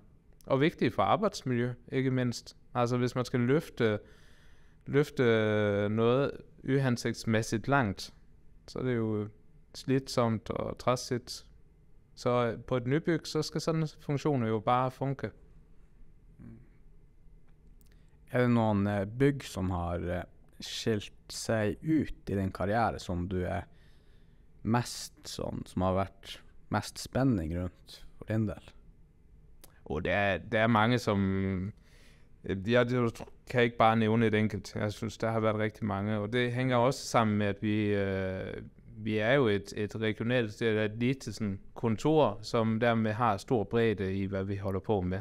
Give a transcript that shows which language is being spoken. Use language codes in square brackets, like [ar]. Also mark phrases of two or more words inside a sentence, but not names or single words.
[da] Og vigtige for arbejdsmiljø, ikke mindst. Altså hvis man skal løfte noget uhensigtsmæssigt langt, så er det jo slidsomt og træsigt. Så på et nybyg, så skal sådan funktioner jo bare funke. [no] Er det noen bygg som har skilt seg ut i din karriere som du er mest sånn, som har vært mest spenning rundt for din del? [da] Og der er mange, som... Jeg kan ikke bare nævne et enkelt. Jeg synes, der har været rigtig mange. Og det hænger også sammen med, at vi er jo et regionalt, det er et lille sådan, kontor, som dermed har stor bredde i, hvad vi holder på med.